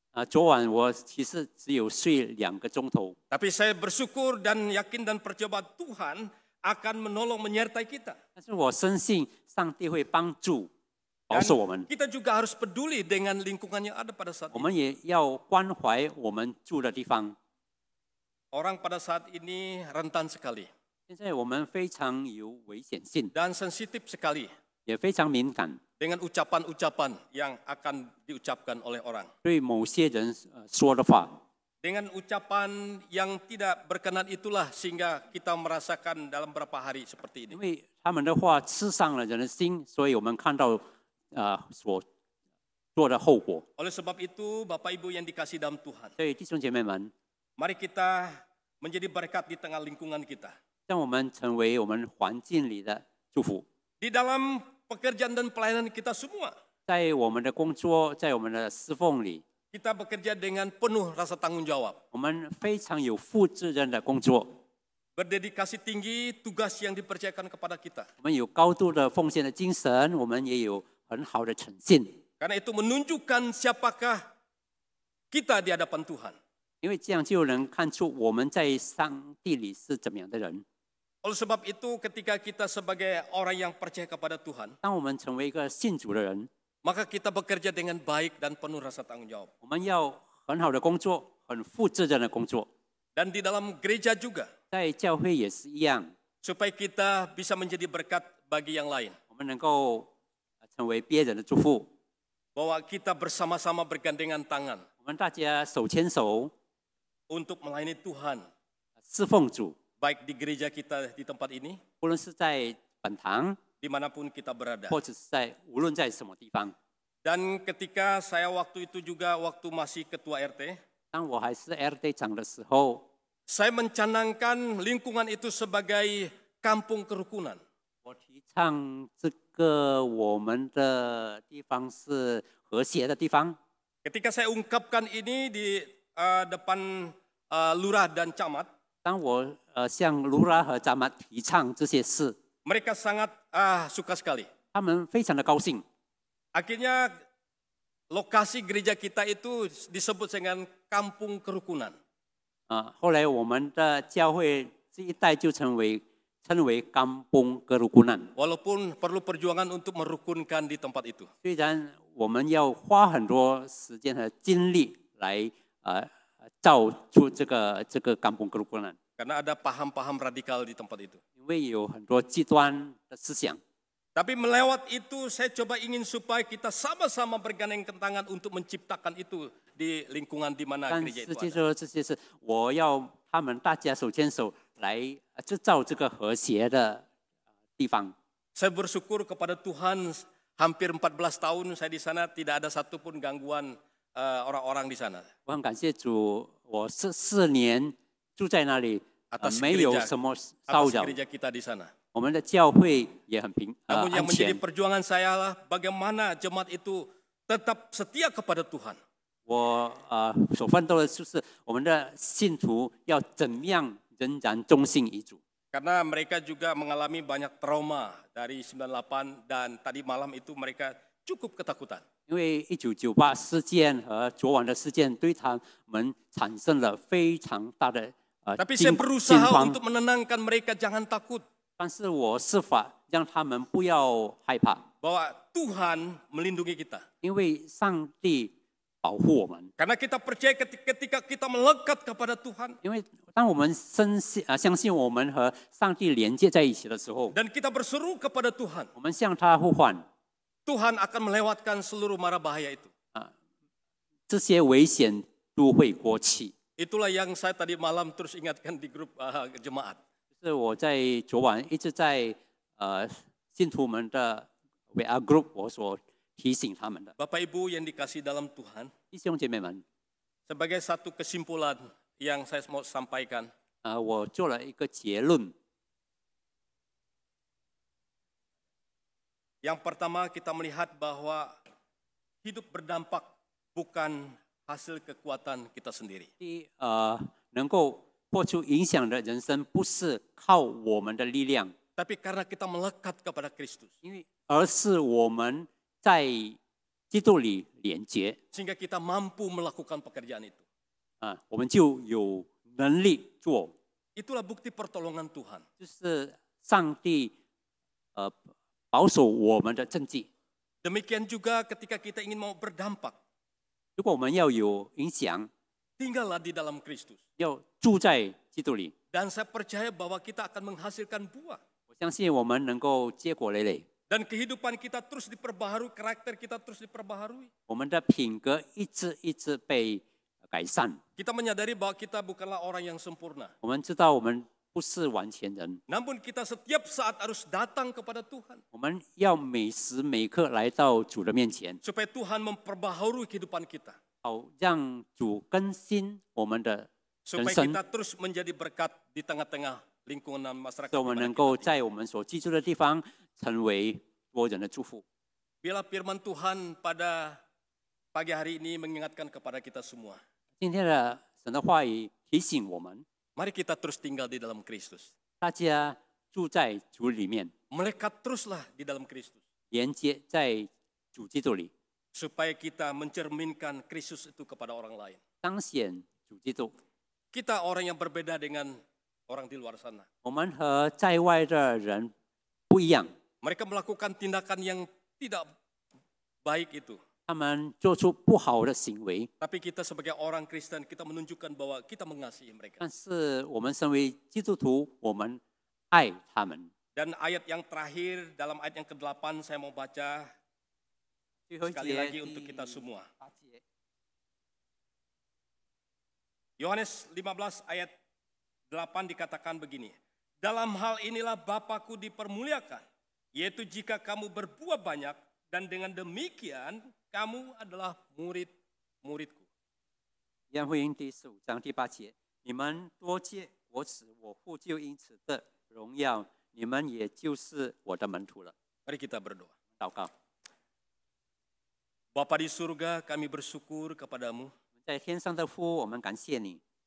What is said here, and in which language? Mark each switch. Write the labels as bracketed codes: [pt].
[zh] 昨晚我其实只有睡2个钟头， [id] Tapi saya bersyukur dan yakin dan percaya Tuhan akan menolong menyertai kita. [zh] 但是我深信上帝会帮助保 [id] Dan [zh] 守我们。 [id] kita juga harus peduli dengan lingkungan yang ada pada saat [zh] 我 [id] ini. [zh] 们也要关怀我们住的地方。 [id] Orang pada saat ini rentan sekali [zh] 现在我们非常有危险性， [id] dan sensitif sekali [zh] 也非常敏感， [id] dengan ucapan-ucapan yang akan diucapkan oleh orang. [zh] 对某些人说的话， [id] Dengan ucapan yang tidak berkenan itulah sehingga kita merasakan dalam beberapa hari seperti [zh] 因为他们的话刺伤了人的心，所以我们看到所做的后果。 [id] Oleh sebab itu, Bapak Ibu yang dikasih dalam Tuhan, [zh] 所以弟兄姐妹们， [id] mari kita menjadi berkat di tengah lingkungan kita. [zh] 让我们成为我们环境里的祝福， [id] Di dalam pekerjaan dan pelayanan kita semua, [zh] 在我们的工作，在我们的侍奉里， [id] kita bekerja dengan penuh rasa tanggung jawab. [zh] 我们非常有负责任的工作， [id] Berdedikasi tinggi tugas yang dipercayakan kepada kita. [zh] 我们有高度的奉献的精神，我们也有很好的诚信， [id] Karena itu menunjukkan siapakah kita di hadapan Tuhan. [zh] 因为这样就能看出我们在上帝里是怎么样的人。 [id] Oleh sebab itu, ketika kita sebagai orang yang percaya kepada Tuhan, [zh] 当我们成为一个信主的人， [id] maka kita bekerja dengan baik dan penuh rasa tanggung jawab. [zh] 我们要很好的工作，很负责任的工作， [id] Dan di dalam gereja juga, [zh] 在教会也是一样， [id] supaya kita bisa menjadi berkat bagi yang lain. [zh] 我们能够成为别人的祝福。 [id] Bahwa kita bersama-sama bergandengan tangan [zh] 我们大家手牵手， [id] untuk melayani Tuhan, [zh] 侍奉主， [id] baik di gereja kita di tempat ini, [zh] 无论是在本堂， [id] dimanapun kita berada. [zh] 或者是无论在什么地方。 [id] Dan ketika saya waktu itu juga waktu masih ketua RT, [zh] 当我还是 RD 长的时候， [id] saya mencanangkan lingkungan itu sebagai kampung kerukunan. [zh] 我提倡这个我们的地方是和谐的地方。 [id] Ketika saya ungkapkan ini di depan lurah dan camat, [zh] 当我向卢拉和扎马提倡这些事， [id] mereka sangat suka sekali. [zh] 他们非常的高兴。 [id] Akhirnya lokasi gereja kita itu disebut dengan kampung kerukunan. [zh] 后来我们的教会这一代就称为kampung kerukunan。 [id] Walaupun perlu perjuangan untuk merukunkan di tempat itu. [zh] 虽然我们要花很多时间和精力来造出这个kampung kerukunan， [id] Karena ada paham-paham radikal di tempat itu. [zh] 因为有很多极端的思想。 [id] Tapi melewat itu saya coba ingin supaya kita sama-sama bergandeng tangan untuk menciptakan itu di lingkungan di mana [zh] 但 [id] gereja [zh] 是 [id] itu [zh] 接 [id] ada. [zh] 着这些事，我要他们大家手牵手来制造这个和谐的地方。 [id] Saya bersyukur kepada Tuhan hampir 14 tahun saya di sana tidak ada satupun gangguan orang-orang di sana. [zh] 我很感谢主，我4年住在那里， [id] Atas [zh] 没有什么骚 [id] atas [zh] 扰。 [id] gereja kita di sana. [zh] 我们的教会也很 [id] Namun yang [zh] 安 [id] menjadi [zh] 全。 [id] perjuangan saya lah bagaimana jemaat itu tetap setia kepada Tuhan. [zh] 我所奋斗的就是我们的信徒要怎么样仍然忠心于主。 [id] Karena mereka juga mengalami banyak trauma dari 98 dan tadi malam itu mereka cukup ketakutan. [zh] 因为1998事件和昨晚的事件对他们产生了非常大的 [id] Tapi saya berusaha [zh] 慌， [id] untuk menenangkan mereka jangan takut [zh] 但是我设法让他们不要害怕， [id] bahwa Tuhan melindungi kita. [zh] 因为上帝保护我们。 [id] Karena kita percaya ketika kita melekat kepada Tuhan [zh] 因为当我们相信我们和上帝连接在一起的时候， [id] dan kita berseru kepada Tuhan, [zh] 我们向他呼唤， [id] Tuhan akan melewatkan seluruh mara bahaya itu. [zh] 这些危险都会过去。 [id] Itulah yang saya tadi malam terus ingatkan di grup jemaat. [zh] 就是我在昨晚一直在信徒们的 WA group 我所提醒他们的。 [id] Bapak Ibu yang dikasihi dalam Tuhan, [zh] 弟兄姐妹们， [id] sebagai satu kesimpulan yang saya mau sampaikan, [zh] 我做了一个结论。 [id] Yang pertama kita melihat bahwa hidup berdampak bukan hasil kekuatan kita sendiri. [zh] 第一，能够活出影响的人生，不是靠我们的力量， [id] Tapi karena kita melekat kepada Kristus, [zh] 而是我们在基督里连接， [id] sehingga kita mampu melakukan pekerjaan itu. [zh] 我们就有能力做。 [id] Itulah bukti pertolongan Tuhan. [zh] 就是上帝保守我们的政绩。 [id] Demikian juga ketika kita ingin mau berdampak, [zh] 如果我们要有影响， [id] tinggallah di dalam Kristus. [zh] 要住在基督里， [id] Dan saya percaya bahwa kita akan menghasilkan buah. [zh] 我相信我们能够结果累累， [id] Dan kehidupan kita terus diperbaharui, karakter kita terus diperbaharui. [zh] 我们的品格一直被改善。 [id] Kita menyadari bahwa kita bukanlah orang yang sempurna. [zh] 我们知道我们不是完全人， [id] Namun kita setiap saat harus datang kepada Tuhan. [zh] 我们要每时每刻来到主的面前， [id] Supaya Tuhan memperbaharui kehidupan kita. [zh] 好让主更新我们的人 [id] Supaya [zh] 生， [id] kita terus menjadi berkat di tengah-tengah lingkungan masyarakat. [zh] 使我们能够在我们所居住的地方成为多人的祝福。 [id] Biarlah firman Tuhan pada pagi hari ini mengingatkan kepada kita semua. [zh] 今天的神的话语提醒我们， [id] Mari kita terus tinggal di dalam Kristus. [zh] 大家住在主里面， [id] Melekat teruslah di dalam Kristus. [zh] 连接在主基督里， [id] Supaya kita mencerminkan Kristus itu kepada orang lain. [zh] 彰显主基督。 [id] Kita orang yang berbeda dengan orang di luar sana. [zh] 我们和在外的人不一样， [id] Mereka melakukan tindakan yang tidak baik itu. [zh] 他们做出不好的行为， [id] Tapi kita sebagai orang Kristen, kita menunjukkan bahwa kita mengasihi mereka. [zh] 但是我们身为基督徒，我们爱他们。 [id] Dan ayat yang terakhir, dalam ayat yang ke-8 saya mau baca [zh] 最后一 [id] sekali lagi untuk kita semua. Yohanes 15 ayat 8 dikatakan begini. Dalam hal inilah Bapa-Ku dipermuliakan, yaitu jika kamu berbuah banyak, dan dengan demikian kamu adalah murid-muridku. [zh] 约翰福音第15章第8节，你们多结果子，我父就因此的荣耀，你们也就是我的门徒了。 [id] Mari kita berdoa. [zh] 祷告， [id] Bapa di surga, kami bersyukur kepadamu. [zh] 在天上的父，我们感谢你，